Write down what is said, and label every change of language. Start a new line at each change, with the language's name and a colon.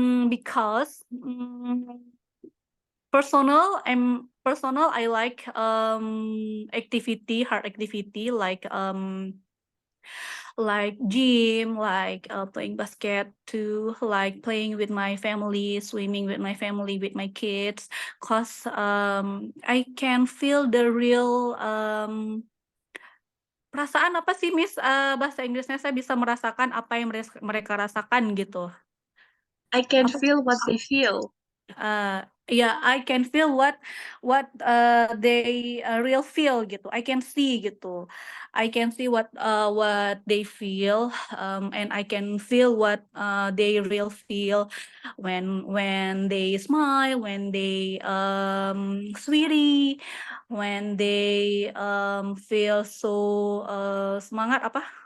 English: Because personal, I like hard activity like gym, like playing basket too, like playing with my family, swimming with my family, with my kids. Cause I can feel the real
Indonesian: perasaan apa sih Miss, bahasa Inggrisnya saya bisa merasakan apa yang mereka rasakan gitu.
English: I can feel what they feel. Yeah, I can feel what they real feel gitu. I can see gitu. I can see what they feel, and I can feel what they real feel when they smile, when they sweetie, when they feel so
Indonesian: semangat apa?